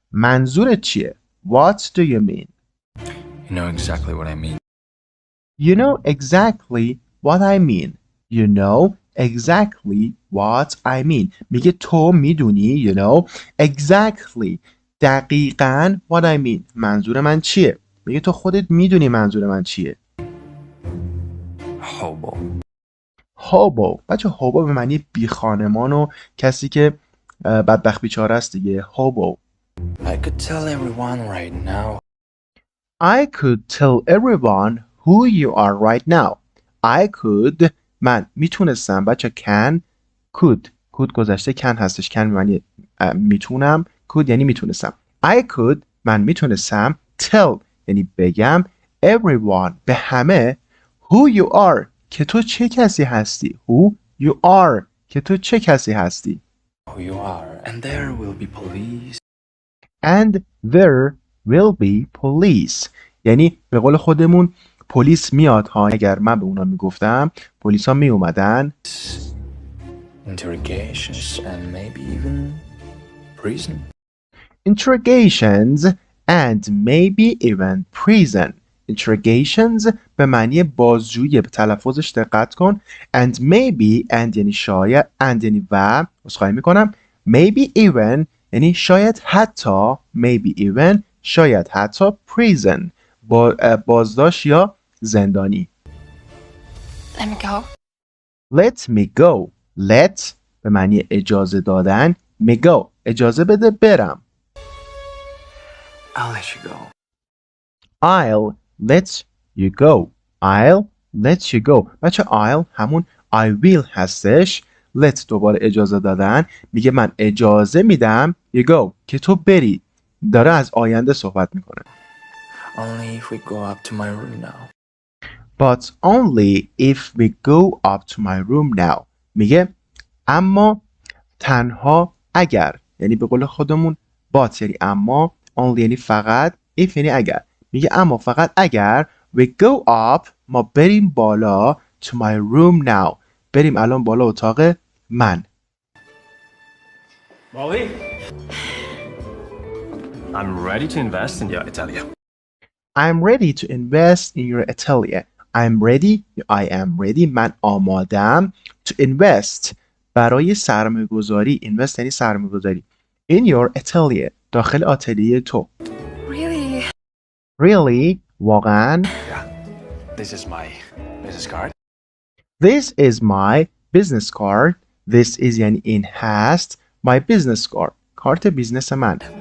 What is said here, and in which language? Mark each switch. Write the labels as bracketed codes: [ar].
[fa] منظورت چیه؟ [en] What do you mean? you know exactly what I mean. You know exactly what I mean. You know exactly what I mean. [fa] میگه تو میدونی [en] you know exactly دقیقاً what I mean. [fa] منظور من چیه؟ میگه تو خودت میدونی منظور من چیه. hobo بچه hobo به معنی بی خانمان و کسی که بدبخت بیچاره است دیگه. [en] hobo. I could tell everyone right now. I could tell everyone who you are right now. I could [fa] من میتونستم. بچه [en] can could [fa] گذشته can هستش. can معنی میتونم. could یعنی میتونستم. [en] I could [fa] من میتونستم tell یعنی بگم everyone به همه [en] who you are [fa] که تو چه کسی هستی. [en] who you are [fa] که تو چه کسی هستی. [en] Who you are, and there will be police. And there will be police. [fa] یعنی به قول خودمون پلیس میاد ها. اگر من به اونا میگفتم پلیس ها می اومدن. [en] Interrogations and maybe even prison. Interrogations and maybe even prison. [fa] Interrogations به معنی بازجویی، به تلفظش دقت کن. And maybe and یعنی شاید and یعنی و عذرخواهی میکنم [en] maybe even [fa] یعنی شاید حتی maybe even شاید حتی prison بازداشت یا زندانی. [en] Let me go. Let me go. [fa] Let به معنی اجازه دادن. [en] me go [fa] اجازه بده برم. [en] I'll let you go. I'll let you go. I'll let you go. [fa] بچه I'll همون I will هستش. let دوباره اجازه دادن. میگه من اجازه میدم [en] you go [fa] که تو بری. داره از آینده صحبت میکنه. [en] Only if we go up to my room now. but only if we go up to my room now. [fa] میگه اما تنها اگر، یعنی به قول خودمون but یعنی اما، only یعنی فقط، if یعنی اگر. میگه اما فقط اگر [en] we go up، [fa] ما بریم بالا [en] to my room now، [fa] بریم الان بالا اتاق من. [en] Molly? I'm ready to invest in your atelier. I'm ready to invest in your atelier. I am ready. [fa] من آمادم [en] to invest [fa] برای سرمایه گذاری. invest یعنی سرمایه گذاری. [en] in your atelier [fa] داخل آتلیه تو. [en] Really? Really? [fa] واقعا؟ [en] This is my business card. This is my business card. This is [fa] یعنی این هست [en] my business card. [fa] کارت بیزنس من.